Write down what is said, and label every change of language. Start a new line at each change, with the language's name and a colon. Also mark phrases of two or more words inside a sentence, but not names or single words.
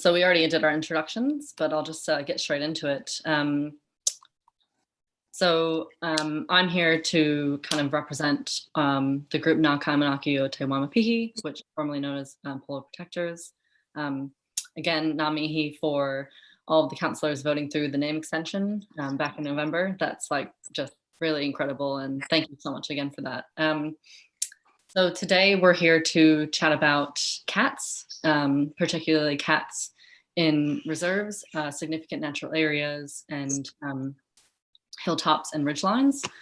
English: So we already did our introductions, but I'll just get straight into it. I'm here to kind of represent the group Ngā Kaimanaki o Te Waimapihi, which is formerly known as Polar Protectors. Again,
Māori: ngā mihi
English: for all of the councillors voting through the name extension back in November. That's like just really incredible, and thank you so much again for that. So today we're here to chat about cats, particularly cats in reserves, significant natural areas, and hilltops and ridgelines.